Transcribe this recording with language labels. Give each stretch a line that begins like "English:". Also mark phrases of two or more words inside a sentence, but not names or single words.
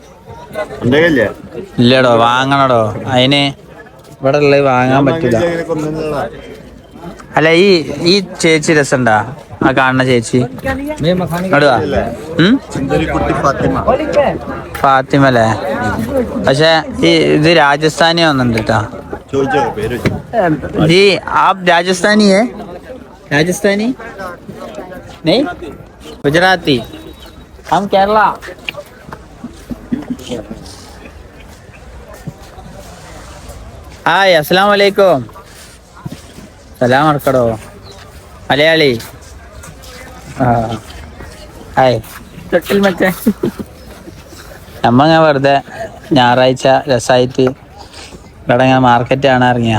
Malayalam: ഇല്ലടോ, വാങ്ങണടോ. അതിന് ഇവിടെ ഉള്ളത് വാങ്ങാൻ പറ്റില്ല. അല്ല, ഈ ചേച്ചി രസണ്ടാ? ആ കാണുന്ന ചേച്ചി ഇടുവാ. ഫാത്തിമ അല്ലേ? പക്ഷെ ഇത് രാജസ്ഥാനി വന്നിട്ടുണ്ട് കേട്ടോ.
Hindi: जी आप राजस्थानी है? राजस्थानी नहीं, गुजराती. हम केरला.
Malayalam: ഹായ്,
Arabic: السلام عليكم.
Malayalam: സലാം അർക്കടോ മലയാളി. ഹായ് തൊട്ടിൽ മറ്റേ നമ്മ ഞാൻ വെറുതെ ഞായറാഴ്ച രസമായിട്ട് ഇവിടെ ഞാൻ മാർക്കറ്റ് കാണാൻ ഇറങ്ങിയ.